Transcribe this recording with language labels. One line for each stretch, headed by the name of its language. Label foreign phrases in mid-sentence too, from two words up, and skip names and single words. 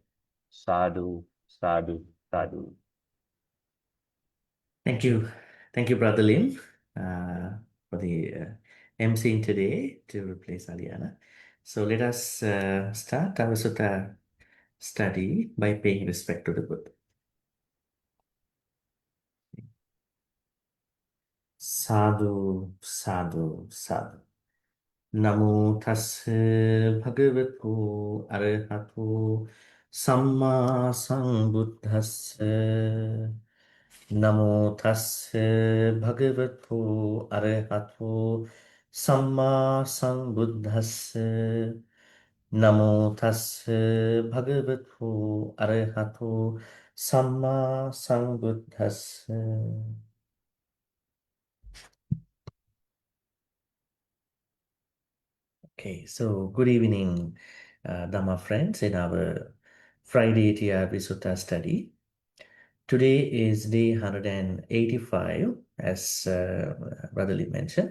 Pali: Sadhu, sadhu, sadhu.
English: Thank you. Thank you, Brother Lim, for the emceeing today to replace Aliana. So let us start our sutta study by paying respect to the Buddha.
Pali: Sadhu, sadhu, sadhu. Namo tassa bhagavato arahato samma sambuddhassa. Namo tassa bhagavato arahato samma sambuddhassa. Namo tassa bhagavato arahato samma sambuddhassa.
English: Okay, so good evening, Dhamma friends, in our Friday TR Sutta study. Today is day 185, as Brother Lee mentioned.